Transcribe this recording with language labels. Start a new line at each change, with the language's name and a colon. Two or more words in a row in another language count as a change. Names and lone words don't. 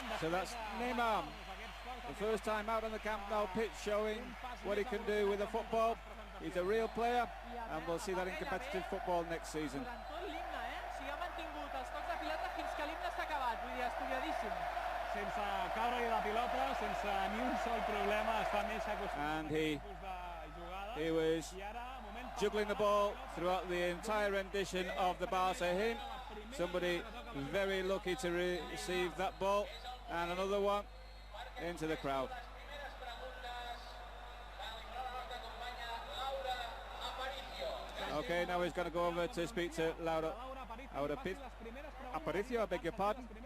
English: So that's Neymar, the first time out on the Camp Nou pitch, showing what he can do with the football. He's a real player, and we'll see that in competitive football next season.
Catalan: Sense caure-hi la pilota, sense ni un sol problema, està més acostumat
English: And he was juggling the ball throughout the entire rendition of the Barca hymn. Somebody very lucky to receive that ball, and another one into the crowd. Okay, now he's going to go over to speak to Laura Aparicio, I beg your pardon.